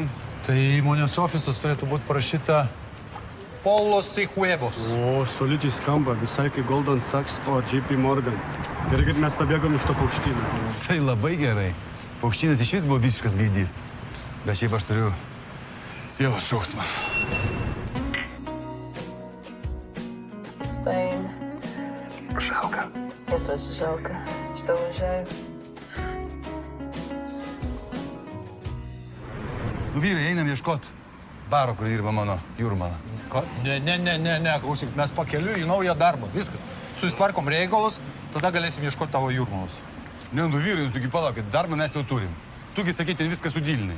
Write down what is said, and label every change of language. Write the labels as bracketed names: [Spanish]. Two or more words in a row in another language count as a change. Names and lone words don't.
[Lithuanian] Tai įmonės ofisas turėtų būti parašyta Polos y Huevos. O, solidžiai skamba, visai kaip Goldman Sachs o JP Morgan. Gerai, kad mes pabėgom iš to paukštyno. Tai labai gerai. Paukštynas iš vis buvo visiškas gaidys. Bet šiaip aš turiu sielos šauksmą. Spain. [Russian] Жалко. Мне тоже жалко, что уезжаю. [Lithuanian] Nu, vyrai, einam ieškot baro, kur dirba mano Jūrmala. Ką? Ne, klausyk, mes pakeliui į naują darbą, viskas. Susitvarkom reikalus, tada galėsim ieškoti tavo Jūrmalos. Ne, nu, vyrai, tugi palaukit, darbą mes jau turim. Tugi sakyti, viską sudylinai.